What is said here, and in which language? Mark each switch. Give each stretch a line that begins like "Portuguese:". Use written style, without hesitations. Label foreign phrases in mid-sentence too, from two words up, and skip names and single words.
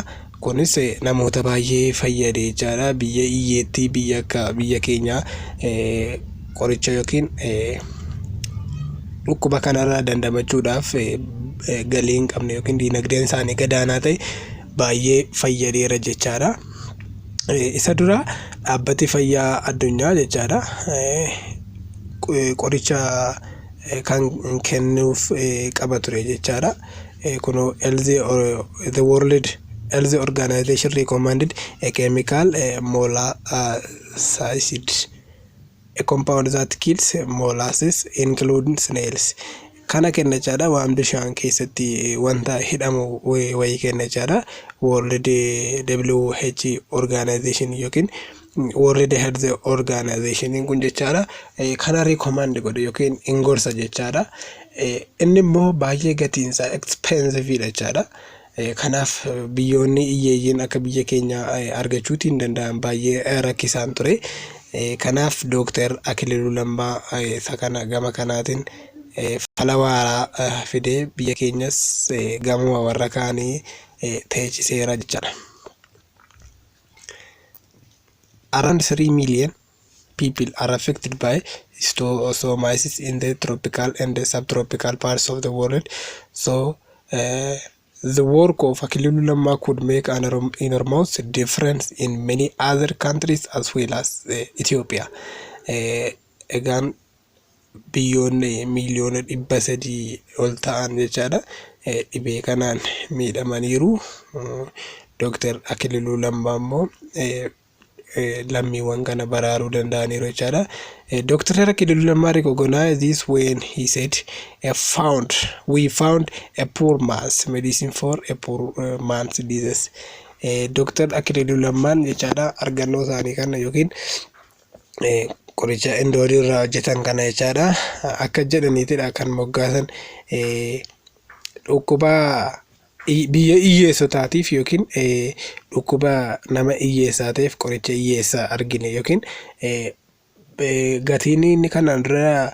Oromo: Kunis namoota baay'ee fayyade jechaadha. Biyya iyyeetti biyya akka biyya keenyaa qoricha yookiin dhukkuba kanarraa dandamachuudhaaf galii hin qabne yookiin diinagdeen isaanii gadaanaa ta'e baay'ee fayyadeera jechaadha. Isa dura dhaabbati fayyaa addunyaa jechaadha qoricha kan kennuuf qaba ture jechaadha.
English: Kuno the World Health Organization recommended a chemical molluscicide, a compound that kills molluscs including snails.
Oromo: Kana kenna jechaadha waan bishaan keessatti wanta hidhamu wayii kenna jechaadha.
English: World WHO Organization
Oromo: yookiin
English: World Health Organization
Oromo: kun jechaadha kana recommend godhe yookiin ingorsa jechaadha. Inni immoo baay'ee gatiinsaa expensive jechaadha. Kanaaf biyyoonni hiyyeeyyiin akka biyya keenya argachuutiin danda'an baay'ee rakkisaan ture. Kanaaf Dr. Akililuu Lammaa isa kana gama kanaatiin fala waaraa fidee biyya keenyas gama warra kaanii teechiseera jechaadha.
English: Around 3 million people are affected by schistosomiasis in the tropical and the subtropical parts of the world. So the work of Akililuu Lammaa could make an enormous difference in many other countries as well as Ethiopia.
Oromo: Egaan biyyoonni miliyoona 300 ol ta'an jechaadha dhibee kanaan miidhamaniiru. Dr. Akililuu Lammaa immoo lammiiwwan kana baraaruu danda'aniiru jechaadha.
English: Dr. Akililuu Lammaa recognized this when he said, we found a poor man's medicine for a poor man's disease.
Oromo: Dr. Akililuu Lammaan jechaadha argannoo isaanii kana yookiin qoricha indoorii irraa hojjetan kana jechaadha akka jedhaniitidha kan moggaasan dhukkuba biyya hiyyeessotaatiif yookiin dhukkuba nama hiyyeessaa ta'eef qoricha hiyyeessaa argine yookiin gatiin inni kanaan dura